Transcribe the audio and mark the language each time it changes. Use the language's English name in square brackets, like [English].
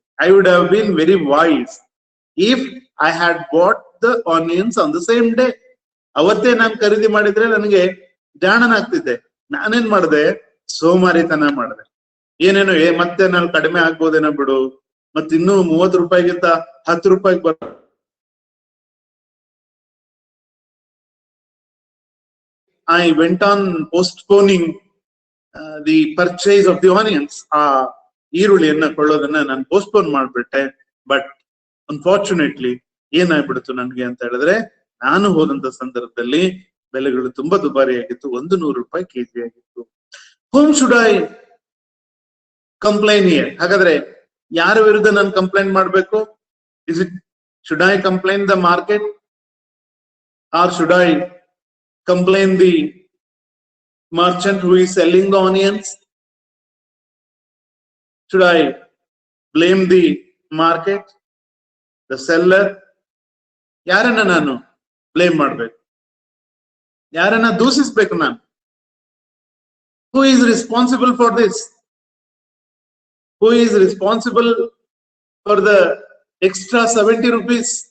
[English] I would have been very wise if I had bought the onions on the same day. [Kannada] ಅವತ್ತೇ ನಾನು ಖರೀದಿ ಮಾಡಿದ್ರೆ ನನಗೆ ಜಾಣನಾಗ್ತಿದ್ದೆ. ನಾನೇನ್ ಮಾಡಿದೆ? ಸೋಮಾರಿತನ ಮಾಡಿದೆ. ಏನೇನೋ ಮತ್ತೆ ನಾನು ಕಡಿಮೆ ಆಗ್ಬೋದೇನೋ ಬಿಡು, ಮತ್ತೆ ಇನ್ನೂ 30 ರೂಪಾಯಿಗಿಂತ 10 ರೂಪಾಯಿಗೆ ಬರ. [English] I went on postponing the purchase of the onions. [Kannada] ಈರುಳ್ಳಿಯನ್ನ ಕೊಳ್ಳೋದನ್ನ ನಾನು ಪೋಸ್ಟ್ಪೋನ್ ಮಾಡ್ಬಿಟ್ಟೆ. [English] but unfortunately [Kannada] ಏನಾಗ್ಬಿಡ್ತು ನನ್ಗೆ ಅಂತ ಹೇಳಿದ್ರೆ, ನಾನು ಹೋದಂತ ಸಂದರ್ಭದಲ್ಲಿ ಬೆಲೆಗಳು ತುಂಬಾ ದುಬಾರಿ ಆಗಿತ್ತು. 100 ರೂಪಾಯಿ ಕೆಜಿ ಆಗಿತ್ತು. [English] Whom should I complain here? [Kannada] ಹಾಗಾದ್ರೆ ಯಾರ ವಿರುದ್ಧ ನಾನು ಕಂಪ್ಲೇಂಟ್ ಮಾಡ್ಬೇಕು? [English] Is it should I complain the market or should I complain the merchant who is selling the onions? Should I blame the market, the seller? [Kannada] ಯಾರನ್ನ ನಾನು blame ಮಾಡ್ಬೇಕು? ಯಾರನ್ನ ದೂಷಿಸ್ಬೇಕು ನಾನು? [English] Who is responsible for this? Who is responsible for the extra 70 rupees?